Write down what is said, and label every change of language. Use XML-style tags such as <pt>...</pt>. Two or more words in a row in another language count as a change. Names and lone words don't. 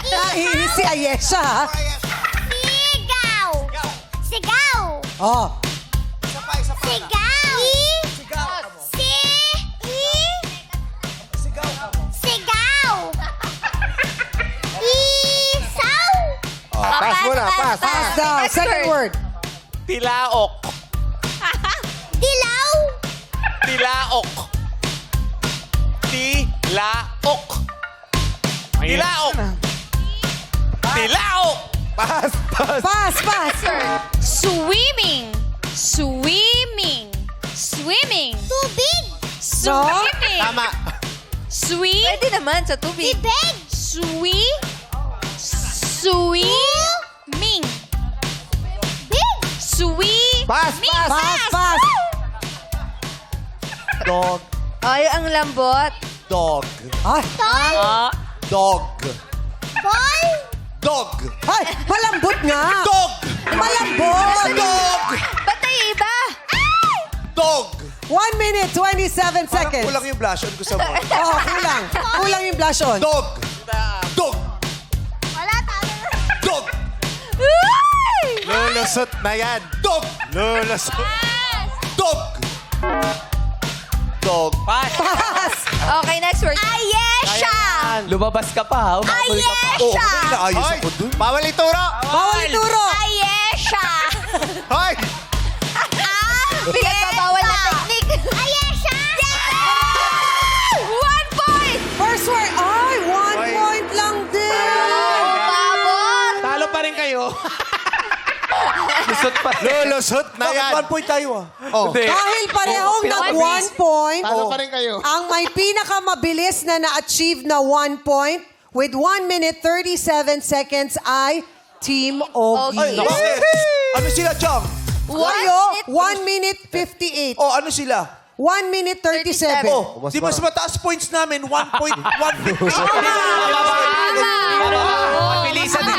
<tl>naiinis si Ayesha, ha? Sigaw! Sigaw! Oh, Sigaw! Sigaw! Isaw! Pass mo na, pass. pass daw.</tl> <en>Second word.</en> <tl>Tilaok. Dilaw! Tilaok. Tilaok. Tilaok. Tilaok. Pass, pass. Pass, pass. Swimming. Swimming. Swimming. Tubig! Swimming. Tama. Pwede naman sa tubig. Bibig! Swimming. Big! Pass, pass. Pass, pass. Dog. Ay, ang lambot. Dog. Ay, Toy! Dog. Ball! Dog. ay, malambot nga. Dog. Malambot. Dog. Ba't tayo iba? Dog. 1 minute, 27 Parang seconds. kulang yung</tl> <en>blush on</en> <tl>ko sa mo. Oh, kulang. Kulang yung</tl> <en>blush on.</en> <tl>Dog. Dog. Wala, talo na. Dog. Lulusot na yan. Dog. Lulusot. Dog. Dog. Pass. Pass.</tl> <en>Okay, next word.</en> <tl>Ayesha! Lumabas ka pa, ha? Umabol ka pa. Oo, Ayesha! inaayos Hoy, ako dun. bawal ituro. Bawal ituro. Ayesha! Hoy, Bigat pa bawal na technique. Ayesha! 1 point!</tl> <en>First word. Ay, 1</en> <tl>Ay. point lang din. Babot! talo pa rin kayo. Lusot pa. Lulusot na yan. Bakit 1 point tayo Oh. Hindi. Dahil parehong Oh, nag 1 point, Talo pa rin kayo. ang may pinakamabilis na na-achieve na</tl> <en>1 point with 1 minute 37 seconds</en> <tl>ay Team Ogie. Ay, bakit? Ano sila, Chong? Kayo, 1 minute 58. Oh, ano sila? 1 minute 37. Oh, di mas mataas points namin, 1.150. Bilisan din.</tl>